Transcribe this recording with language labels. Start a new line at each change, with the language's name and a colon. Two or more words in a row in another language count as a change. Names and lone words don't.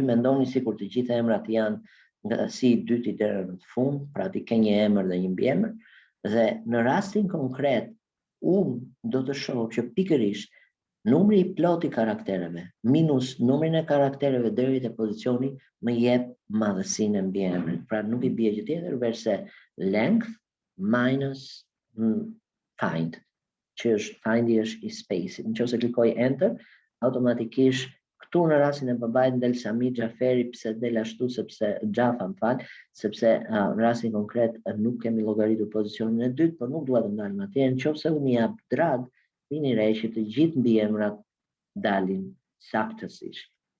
Albanian: Mendoni sikur të gjitha emrat janë nga si i dyti deri në fund, pra ti ke një emër dhe një mbiemër, dhe në rastin konkret unë do të shoh që pikërisht numri i plot i karaktereve minus numrin e karaktereve deri te pozicioni më jep madhësinë e mbiemrit. Pra nuk i bie gjë tjetër
English: verse length minus find,
Albanian: që është findi është i space-it. Nëse klikoj enter, automatikisht këtu në rastin e babait del Sami Xhaferi, pse del ashtu, sepse Xhafa sepse në rastin konkret nuk kemi llogaritur pozicionin e dytë, por nuk dua të ndalem atje. Nëse unë jap drag, vini re që të gjithë mbiemrat dalin saktësisht.